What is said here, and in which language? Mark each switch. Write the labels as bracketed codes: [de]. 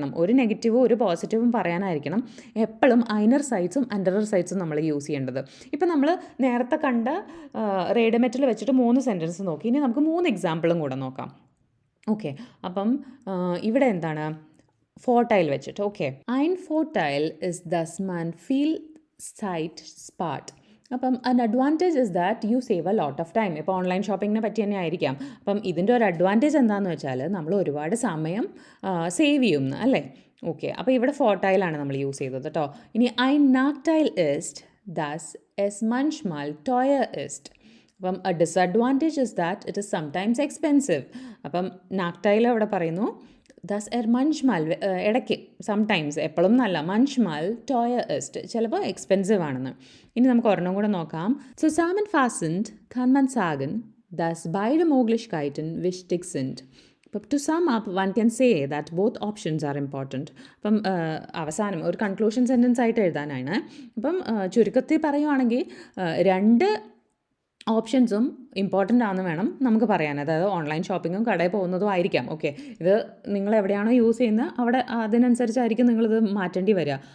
[ml] ഒരു നെഗറ്റീവും ഒരു പോസിറ്റീവും പറയാനായിരിക്കണം എപ്പോഴും ഐനർ സൈഡ്സും അണ്ടറർ സൈഡ്സും നമ്മൾ യൂസ് ചെയ്യേണ്ടത്. ഇപ്പം നമ്മൾ നേരത്തെ കണ്ട റേഡമെറ്റിൽ വെച്ചിട്ട് 3 സെൻറ്റൻസ് നോക്കി. ഇനി നമുക്ക് 3 എക്സാമ്പിളും കൂടെ നോക്കാം. ഓക്കെ, അപ്പം ഇവിടെ എന്താണ്, ഫോർട്ടൈൽ വെച്ചിട്ട്. [de] ഓക്കെ, ein Vorteil ist, dass man viel Zeit spart. [en] അപ്പം an advantage is that you save a lot of time. [ml] ഇപ്പോൾ ഓൺലൈൻ ഷോപ്പിങ്ങിനെ പറ്റി തന്നെ ആയിരിക്കാം. അപ്പം ഇതിൻ്റെ ഒരു അഡ്വാൻറ്റേജ് എന്താണെന്ന് വെച്ചാൽ നമ്മൾ ഒരുപാട് സമയം സേവ് ചെയ്യുന്നു, അല്ലേ. ഓക്കെ, അപ്പോൾ ഇവിടെ ഫോർട്ടൈലാണ് നമ്മൾ യൂസ് ചെയ്തത് കേട്ടോ. [de] ഇനി ein Nachteil ist, dass es manchmal teuer ist. [en] അപ്പം a disadvantage is that it is sometimes expensive. [ml] അപ്പം നാക്ടൈൽ അവിടെ പറയുന്നു ദസ് manchmal ഇടയ്ക്ക്, സംടൈംസ്, എപ്പോഴും നല്ല, [de] manchmal teuer ist, [ml] ചിലപ്പോൾ എക്സ്പെൻസീവ് ആണെന്ന്. ഇനി നമുക്ക് ഒരെണ്ണം കൂടെ നോക്കാം. [de] Zusammenfassend kann man sagen, dass beide Möglichkeiten wichtig sind. [en] അപ്പം to sum up one can say that both options are important. [ml] അപ്പം അവസാനം ഒരു കൺക്ലൂഷൻ സെൻറ്റൻസ് ആയിട്ട് എഴുതാനാണ്. അപ്പം ചുരുക്കത്തിൽ പറയുവാണെങ്കിൽ 2 ഓപ്ഷൻസും ഇമ്പോർട്ടൻ്റ് ആണെന്ന് വേണം നമുക്ക് പറയാൻ. അതായത് ഓൺലൈൻ ഷോപ്പിങ്ങും കടയിൽ പോകുന്നതും ആയിരിക്കാം. ഓക്കെ, ഇത് നിങ്ങൾ എവിടെയാണോ യൂസ് ചെയ്യുന്നത് അവിടെ അതിനനുസരിച്ചായിരിക്കും നിങ്ങളിത് മാറ്റേണ്ടി വരിക.